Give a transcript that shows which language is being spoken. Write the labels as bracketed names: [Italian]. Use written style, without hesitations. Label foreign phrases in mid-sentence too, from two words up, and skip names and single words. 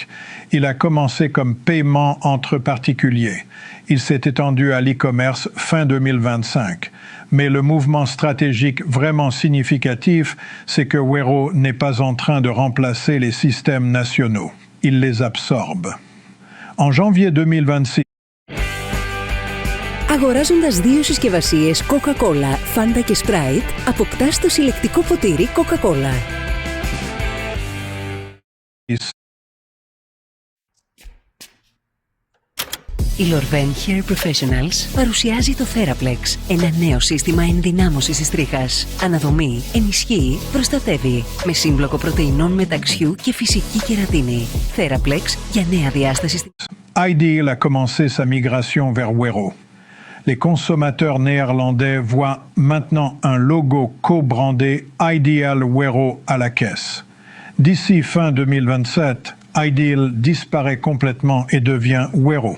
[French] Il a commencé comme paiement entre particuliers. Il s'est étendu à l'e-commerce fin 2025. Mais le mouvement stratégique vraiment significatif, c'est que Wero n'est pas en train de remplacer les systèmes nationaux. Il les absorbe. En janvier 2026, [Greek] αγοράζοντας 2 συσκευασίες Coca-Cola, Fanta και Sprite, αποκτάς το συλλεκτικό ποτήρι Coca-Cola. Η Lorben Hair Professionals παρουσιάζει το Theraplex, ένα νέο σύστημα ενδυνάμωσης της τρίχας. Αναδομεί, ενισχύει, προστατεύει. Με σύμπλοκο πρωτεϊνών μεταξιού και φυσική κερατίνη. Theraplex για νέα διάσταση. [French] iDeal a commencé sa migration vers Wero. Les consommateurs néerlandais voient maintenant un logo co-brandé iDeal Wero à la caisse. D'ici fin 2027, iDeal disparaît complètement et devient Wero.